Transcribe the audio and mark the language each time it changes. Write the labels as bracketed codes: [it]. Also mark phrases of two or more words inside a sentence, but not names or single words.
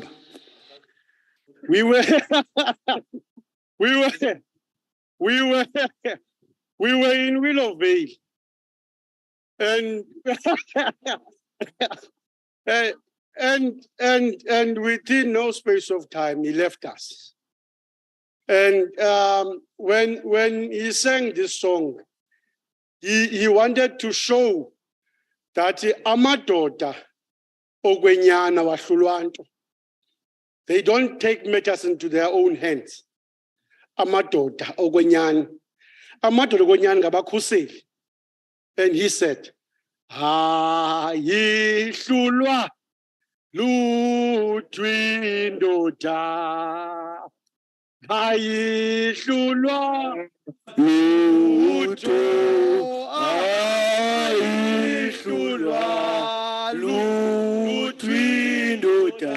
[en] We were in Willowvale, and and within no space of time he left us. And when he sang this song, he wanted to show that [xh] amadoda ogwenyana wahlulwanto, [en] they don't take matters into their own hands. [xh] Amadoda ogwenyana ngabakhuseli. [en] And he said, [xh] ayihlulwa luthwindo ayihlulwa lutho ayihlulwa luthwindo